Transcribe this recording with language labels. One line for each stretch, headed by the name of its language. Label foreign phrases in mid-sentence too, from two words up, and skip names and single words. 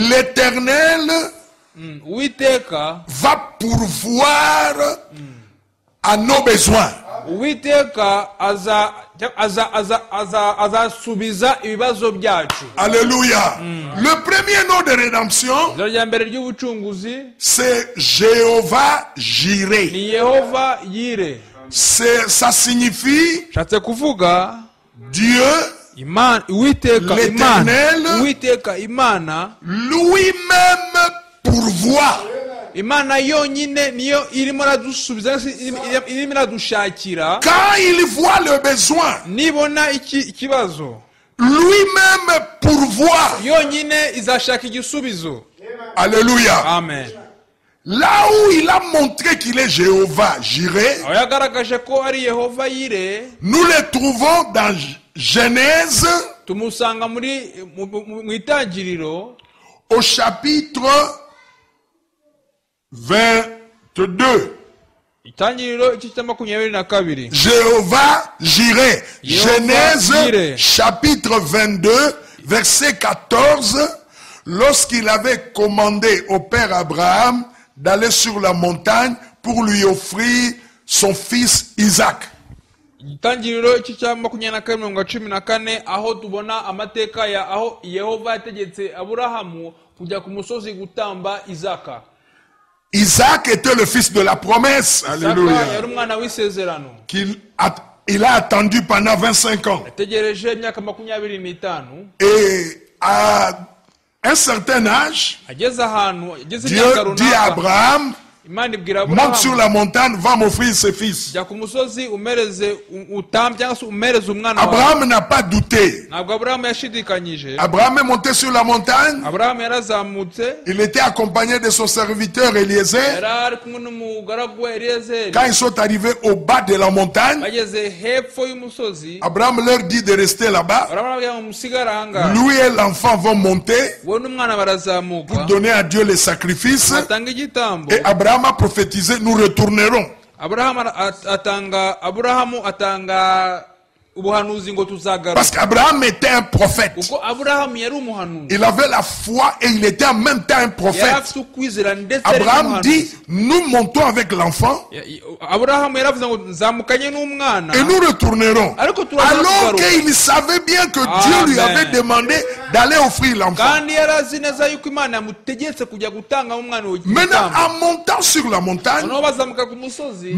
French: L'Éternel va pourvoir à nos besoins.
Kinyarwanda: Uwiteka azasubiza ibibazo byacu.
French: Alléluia. Le premier nom de rédemption,
Kinyarwanda: Ijambo rya mbere ry'ubucunguzi
French: c'est Jéhovah Jireh.
Kinyarwanda: ni Yehova Yire.
French: Ça signifie
Kinyarwanda: Shatse kuvuga
French: Dieu,
Kinyarwanda: Imana, Uwiteka
French: l'Éternel,
Kinyarwanda: Imana, Uwiteka Imana,
French: lui-même pourvoit.
Kinyarwanda: Imana yonyine niyo irimo radusubiza, irimo radushakira.
French: Quand il voit le besoin,
Kinyarwanda: Nibona ikibazo,
French: lui-même pourvoit.
Kinyarwanda: yonyine izashaka igisubizo.
French: Alléluia. Amen. Là où il a montré qu'il est Jéhovah Jireh,
Kinyarwanda: Aho yagaragaje ko ari Yehova Yire,
French: nous le trouvons dans Genèse
Kinyarwanda: tumusanga mu Itangiriro
French: au chapitre 22.
Kinyarwanda: Itangiriro igice cya 22.
French: Jéhovah Jireh. Jéhovah Genèse Jireh. chapitre 22, verset 14. Lorsqu'il avait commandé au père Abraham d'aller sur la montagne pour lui offrir son fils Isaac.
Kinyarwanda: Itangiriro igice cya 22:14 aho tubona amateka ya aho Yehova yategetse Aburahamu kujya ku musozi gutamba Isaka.
French: Isaac était le fils de la promesse. Alléluia.
Kinyarwanda: Isaka yari umwana w'isezerano.
French: Il a attendu pendant 25 ans.
Kinyarwanda: Yategereje imyaka 25.
French: Et à un certain âge,
Kinyarwanda: Ageze ahantu, ageze
French: Dieu
Kinyarwanda: imyaka
French: dit à
Kinyarwanda: runaka,
French: Abraham,
Kinyarwanda: Imana ibwira
French: monte sur
Kinyarwanda: Aburahamu,
French: la montagne, va m'offrir ses fils.
Kinyarwanda: jya ku musozi umereze utambe cyangwa se umereze umwana wawe.
French: Abraham n'a pas douté.
Kinyarwanda: Ntabwo Aburahamu yashidikanyije.
French: Abraham est monté sur la montagne.
Kinyarwanda: Aburahamu yarazamutse,
French: Il était accompagné de son serviteur Eliezer.
Kinyarwanda: yari ari kumwe n'umugaragu we Eliyezeri.
French: Quand ils sont arrivés au bas de la montagne,
Kinyarwanda: Bageze hepfo y'umusozi,
French: Abraham leur dit de rester là-bas.
Kinyarwanda: barababwira ngo musigare ahangaha.
French: Lui et l'enfant vont monter
Kinyarwanda: We n'umwana barazamuka
French: pour donner à Dieu les sacrifices.
Kinyarwanda: batanga igitambo.
French: Et Abraham a prophétisé, nous retournerons.
Kinyarwanda: Aburahamu atanga ubuhanuzi ngo tuzagaruka.
French: Parce qu'Abraham était un prophète.
Kinyarwanda: Kuko Aburahamu yari umuhanuzi.
French: Il avait la foi et il était en même temps un
Kinyarwanda: Yari
French: prophète.
Kinyarwanda: afite ukwizera ndetse yari
French: Abraham
Kinyarwanda: n'umuhanuzi.
French: dit, nous montons avec l'enfant
Kinyarwanda: Aburahamu yaravuze ngo nzamukanye n'umwana,
French: et nous retournerons.
Kinyarwanda: ariko turaza
French: Alors
Kinyarwanda: kugaruka.
French: qu'il savait bien que Dieu lui
Kinyarwanda: Amen.
French: avait demandé d'aller offrir l'enfant.
Kinyarwanda: Kandi yari azi neza yuko Imana yamutegetse kujya gutanga umwana we
French: Maintenant,
Kinyarwanda: igitambo.
French: en montant sur la montagne,
Kinyarwanda: Noneho bazamuka ku musozi,